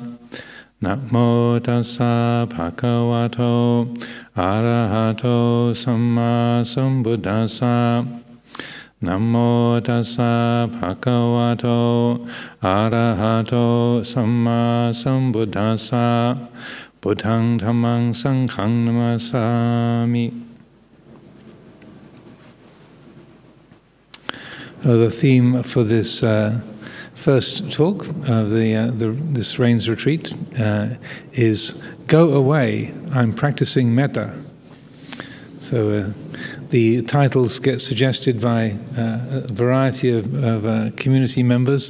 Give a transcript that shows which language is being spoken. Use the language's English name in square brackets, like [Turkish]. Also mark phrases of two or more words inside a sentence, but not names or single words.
[Pali] Namo tassa bhagavato arahato samma sambuddhassa. Namo tassa bhagavato arahato samma sambuddhassa. Buddhang dhammang sanghang namasami. [English] The theme for this first talk of this Rains Retreat is "Go Away, I'm Practicing Mettā." So the titles get suggested by a variety of community members.